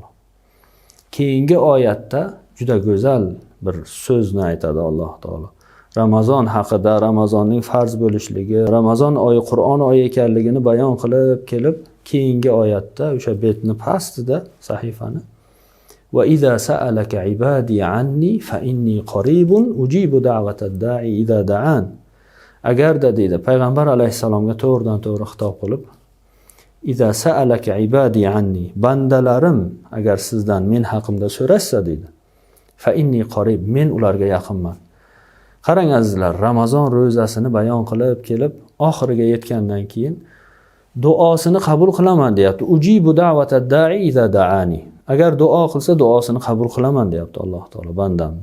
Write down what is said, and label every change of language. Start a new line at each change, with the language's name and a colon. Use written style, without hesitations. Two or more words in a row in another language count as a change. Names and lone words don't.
Uzbek: Keyingi oyatda juda go'zal bir so'zni aytadi Alloh taolo. Ramazon haqida, Ramazonning farz bo'lishligi, Ramazon oyi Qur'on oyi ekanligini bayon qilib kelib, keyingi oyatda o'sha betni pastida sahifani
Arabic: وإذا سألك عبادي عني فإني قريب أجيب دعوة الداع إذا دعان.
Uzbek: Agarda deydi payg'ambar alayhisalomga to'g'ridan to'g'ri xitob qilib,
Arabic: إذا سألك عبادي عني,
Uzbek: bandalarim agar sizdan men haqimda so'rashsa deydi,
Arabic: فإني قريب,
Uzbek: men ularga yaqinman. Qarang azizlar, Ramazon ro'zasini bayon qilib kelib, oxiriga yetgandan keyin duosini qabul qilaman, deyapti.
Arabic: أجيب دعوة الداع إذا دعان.
Uzbek: Agar duo qilsa duosini qabul qilaman, deyapti Alloh taolo bandamni.